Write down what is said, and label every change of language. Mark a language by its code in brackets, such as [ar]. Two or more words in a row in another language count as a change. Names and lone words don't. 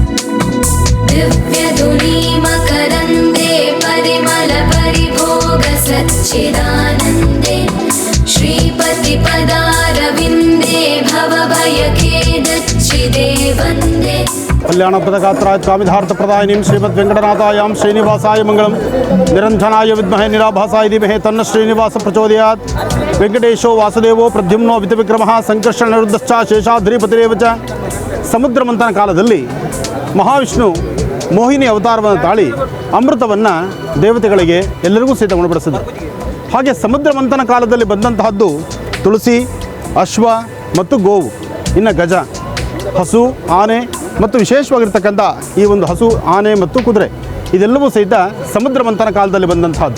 [sa] दिव्यधुनीमकरन्दे परिमलपरिभोगसच्चिदानन्दे श्रीपतिपदारविन्दे भवभयखेदच्चिदे वन्दे कल्याणप्रद गात्राय कामिधार्थ प्रदायिनीं श्रीमद् वेंकटनाथायां श्रीनिवासाय मंगलम. निरंजनाय विद्महे निराभासाय धीमहि तन्नः श्रीनिवास प्रचोदयात्. वेंकटेशो वासुदेवो प्रद्युम्नो वितविक्रमः संकर्षण निरुद्धश्च शेषाद्रिपतिरेव च. [kn] ಸಮುದ್ರ ಮಂಥನ ಕಾಲದಲ್ಲಿ ಮಹಾವಿಷ್ಣು ಮೋಹಿನಿ ಅವತಾರವನ್ನು ತಾಳಿ ಅಮೃತವನ್ನು ದೇವತೆಗಳಿಗೆ ಎಲ್ಲರಿಗೂ ಸಹಿತ ಉಣಬಡಿಸಿದರು. ಹಾಗೆ ಸಮುದ್ರ ಮಂಥನ ಕಾಲದಲ್ಲಿ ಬಂದಂತಹದ್ದು ತುಳಸಿ, ಅಶ್ವ ಮತ್ತು ಗೋವು, ಇನ್ನು ಗಜ, ಹಸು, ಆನೆ ಮತ್ತು ವಿಶೇಷವಾಗಿರ್ತಕ್ಕಂಥ ಈ ಒಂದು ಹಸು, ಆನೆ ಮತ್ತು ಕುದುರೆ ಇದೆಲ್ಲವೂ ಸಹಿತ ಸಮುದ್ರ ಮಂಥನ ಕಾಲದಲ್ಲಿ ಬಂದಂತಹದ್ದು.